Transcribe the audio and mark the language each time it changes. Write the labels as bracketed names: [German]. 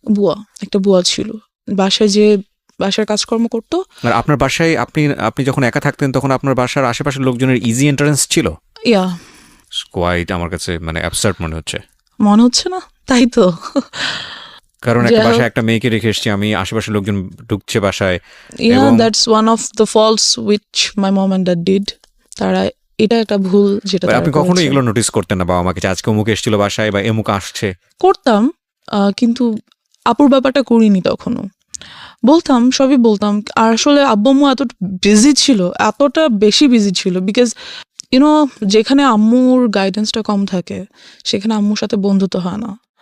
[Bangla] বুয়া, একটা বুয়া ছিল বাসায়, যে বাসার কাজকর্ম করতো। আর আপনার বাসায় আপনি যখন একা থাকতেন তখন আপনার বাসার আশেপাশের লোকজনের ইজি এন্ট্রান্স ছিল? ইয়া, কোয়াইট আমার কাছে মানে অ্যাবসার্ড মনে হচ্ছে না, তাই তো। কারণ একটা বাসায় একটা মেয়েকে রেখে এসেছি আমি, আশেপাশের লোকজন ঢুকছে বাসায়। [English] Yeah, that's one of the faults which my mom and dad did. [Bangla] তারা, এটা একটা ভুল যেটা আপনি কখনো এগুলো নোটিস করতেন না বাবা মাকে যে আজকে অমুক এসেছিল বাসায় বা এমুক আসছে? করতাম, কিন্তু আপুর ব্যাপারটা করিনি তখনও। বলতাম, সবই বলতাম। আর আসলে আব্বু আম্মু এতটা বেশি বিজি ছিল, [English] because you know [Bangla] যেখানে আম্মুর গাইডেন্সটা কম থাকে সেখানে আম্মুর সাথে বন্ধুত্ব হয় না।